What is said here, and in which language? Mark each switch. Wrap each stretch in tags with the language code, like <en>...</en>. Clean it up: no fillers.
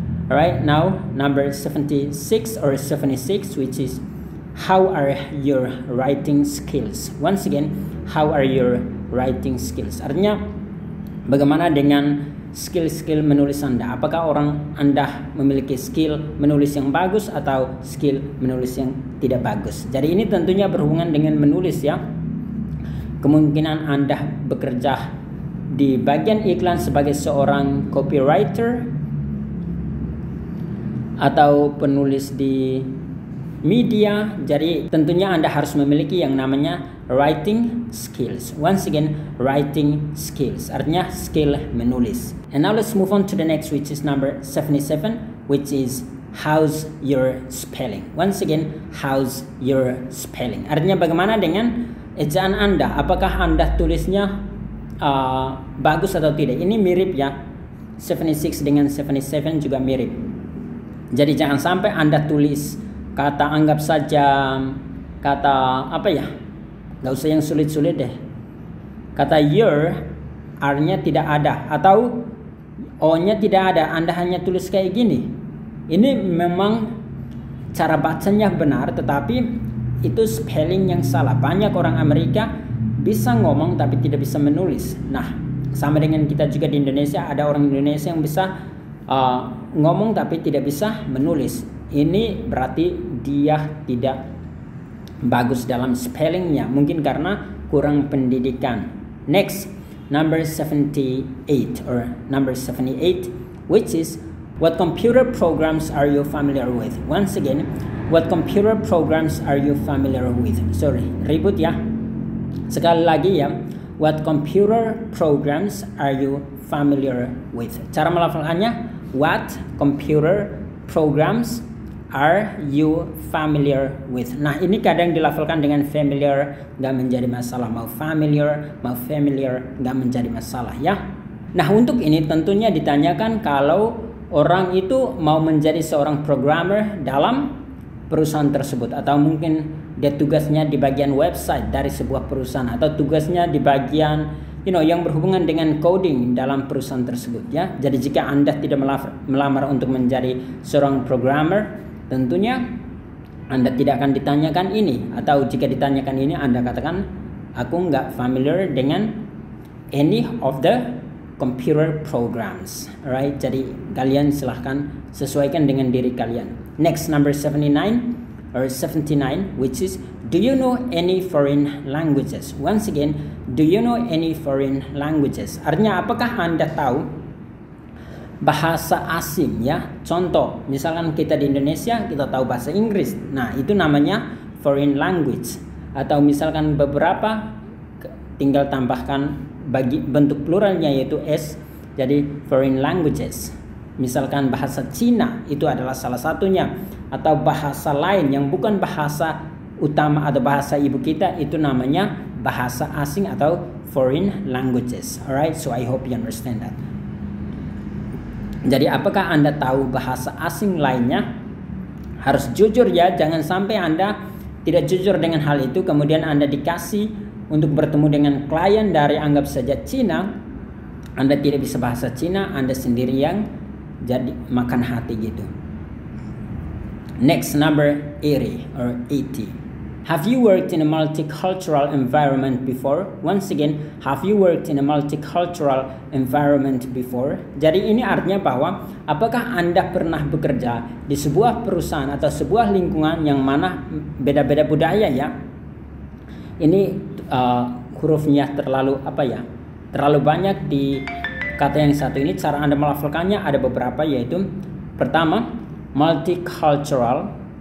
<en>Alright, now number 76 or 76, which is how are your writing skills? Once again, how are your writing skills?</en> <id>Artinya bagaimana dengan skill-skill menulis Anda? Apakah Anda memiliki skill menulis yang bagus atau skill menulis yang tidak bagus? Jadi ini tentunya berhubungan dengan menulis ya. Kemungkinan Anda bekerja di bagian iklan sebagai seorang copywriter atau penulis di media. Jadi tentunya Anda harus memiliki yang namanya writing skills.</id> <en>Once again, writing skills</en> <id>artinya skill menulis.</id> <en>And now let's move on to the next, which is number 77, which is how's your spelling. Once again, how's your spelling?</en> <id>Artinya bagaimana dengan ejaan Anda? Apakah Anda tulisnya bagus atau tidak? Ini mirip ya. 76 dengan 77 juga mirip. Jadi jangan sampai Anda tulis kata, anggap saja kata apa ya, gak usah yang sulit-sulit deh. Kata your, R-nya tidak ada atau O-nya tidak ada, Anda hanya tulis kayak gini. Ini memang cara bacanya benar, tetapi itu spelling yang salah. Banyak orang Amerika bisa ngomong tapi tidak bisa menulis. Nah, sama dengan kita juga di Indonesia, ada orang Indonesia yang bisa ngomong tapi tidak bisa menulis. Ini berarti dia tidak bagus dalam spellingnya, mungkin karena kurang pendidikan.</id> <en>Next, number 78 or number 78, which is what computer programs are you familiar with? Once again, what computer programs are you familiar with? Sorry,</en> <id>ribut ya. Sekali lagi ya,</id> <en>what computer programs are you familiar with?</en> <id>Cara melafalkannya,</id> <en>what computer programs are you familiar with?</en> <id>Nah, ini kadang dilafalkan dengan familiar, nggak menjadi masalah. Mau familiar, nggak menjadi masalah ya. Nah, untuk ini tentunya ditanyakan kalau orang itu mau menjadi seorang programmer dalam perusahaan tersebut, atau mungkin dia tugasnya di bagian website dari sebuah perusahaan, atau tugasnya di bagian yang berhubungan dengan coding dalam perusahaan tersebut ya. Jadi jika Anda tidak melamar untuk menjadi seorang programmer, tentunya Anda tidak akan ditanyakan ini, atau jika ditanyakan ini Anda katakan aku nggak familiar dengan</id> <en>any of the computer programs.</en> <id>Alright, jadi kalian silahkan sesuaikan dengan diri kalian.</id> <en>Next, number 79 or 79, which is do you know any foreign languages? Once again, do you know any foreign languages?</en> <id>Artinya apakah Anda tahu bahasa asing ya? Contoh, misalkan kita di Indonesia kita tahu bahasa Inggris. Nah, itu namanya foreign language. Atau misalkan beberapa tinggal tambahkan bagi bentuk pluralnya yaitu s, jadi foreign languages. Misalkan bahasa Cina itu adalah salah satunya, atau bahasa lain yang bukan bahasa utama atau bahasa ibu kita, itu namanya bahasa asing atau foreign languages.</id> <en>Alright, so I hope you understand that.</en> <id>Jadi apakah Anda tahu bahasa asing lainnya? Harus jujur ya, jangan sampai Anda tidak jujur dengan hal itu, kemudian Anda dikasih untuk bertemu dengan klien dari anggap saja Cina, Anda tidak bisa bahasa Cina, Anda sendiri yang jadi makan hati gitu.</id> <en>Next, number 80 or 80. Have you worked in a multicultural environment before? Once again, have you worked in a multicultural environment before?</en> <id>Jadi ini artinya bahwa apakah Anda pernah bekerja di sebuah perusahaan atau sebuah lingkungan yang mana beda-beda budaya ya? Ini hurufnya terlalu terlalu banyak di kata yang satu ini. Cara Anda melafalkannya ada beberapa, yaitu pertama multicultural.</id>